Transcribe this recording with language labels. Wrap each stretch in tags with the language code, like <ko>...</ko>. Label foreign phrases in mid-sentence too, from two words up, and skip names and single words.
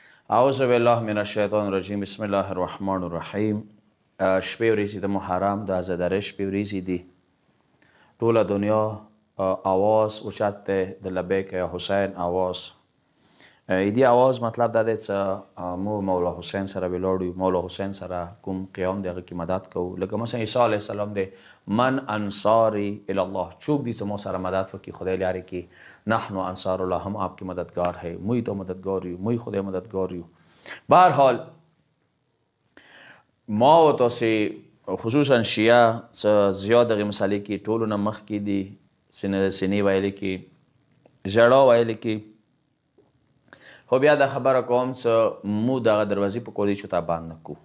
<ar>اعوذ بالله من الشیطان الرجیم بسم الله الرحمن الرحیم.</ar> <ps>شپې ورځې د محرم د عزادارۍ شپې ورځې دي. ټوله دنیا آواز اوچت دی د</ps> <ar>لبیک یا حسین</ar> <ps>آواز. ایدی آواز مطلب دا دی چې مو مولا حسین سره ولاړ یو، مولا حسین سره کوم قیام دی هغه کې مدد کوو. لکه مثلا عیسی</ps> <ar>علیه السلام</ar> <ps>دی</ps> <ar>من انصاری الی الله،</ar> <ps>چوب دی چې مو سره مدد وکړي خدای لارې کې.</ps> <ar>نحن انصار الله،</ar> <ur>هم آپ کی مددگار ہے،</ur> <ps>موی تو مددگار یو، موی خدای مددگار یو. بهرحال ما و تاسې خصوصا شیعه څه زیات دغې مسالې کې ټولو نه مخکې دي. سینې ویلې کې ژړا ویلې کې، خو بیا دا خبره کوم چې مو دغه دروازې په کور دی چې تا بند نه کړو.</ps>